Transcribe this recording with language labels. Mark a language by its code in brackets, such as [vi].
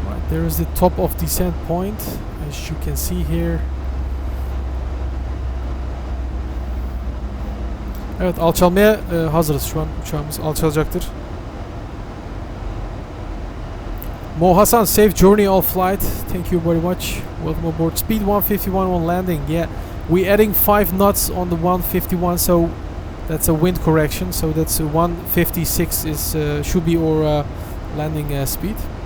[en] There is the top of descent point, as you can see here. [tr] Evet, alçalmaya hazırız şu an, uçağımız alçalacaktır. [en] Mo Hasan, safe journey all flight. Thank you very much. Welcome aboard. Speed 151 on landing. Yeah, we're adding 5 knots on the 151, so that's a wind correction. So that's 156 is should be our landing speed.